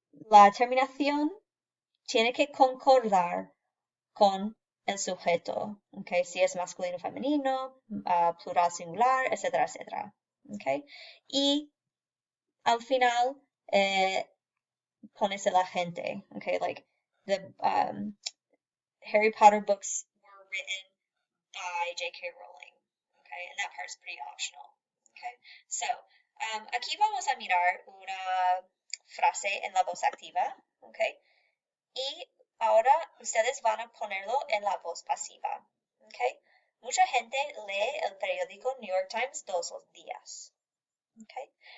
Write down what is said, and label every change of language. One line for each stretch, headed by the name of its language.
Spanish: La terminación tiene que concordar con el sujeto, ¿ok? Si es masculino, femenino, plural, singular, etcétera, etcétera, ¿ok? Y al final, pones el agente, okay?
English: Like the Harry Potter books were written by J.K. Rowling, okay? And that part's pretty optional, okay?
Spanish: So, aquí vamos a mirar una frase en la voz activa, okay? Y ahora ustedes van a ponerlo en la voz pasiva, okay? Mucha gente lee el periódico New York Times todos los días, okay?